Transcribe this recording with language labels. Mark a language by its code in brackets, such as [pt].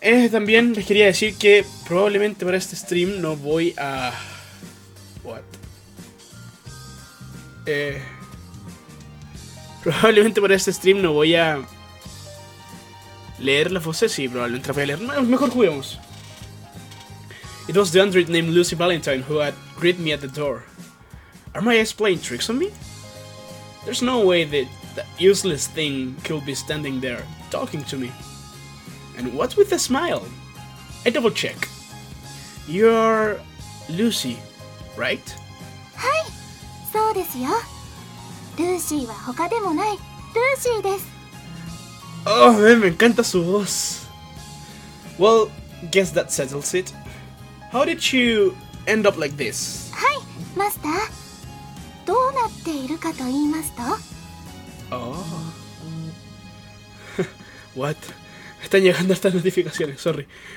[es] También les quería decir que probablemente para este stream no voy a... What? Probablemente para este stream no voy a leer las voces. Sí, probablemente las voy a leer. No, mejor juguemos. [en] It was the android named Lucy Valentine who had greeted me at the door. Are my eyes playing tricks on me? There's no way that useless thing could be standing there talking to me. And what's with the smile? I double check. You're Lucy, right? [ja] はい、そうですよ。ルーシーは他でもないルーシーです。 [en] Oh, man, [es] me encanta su voz. [en] Well, guess that settles it. How did you end up like this? [ja] はい、マスター。どうなっているかと言いますと [en] Oh. What? [es] Están llegando estas notificaciones, sorry.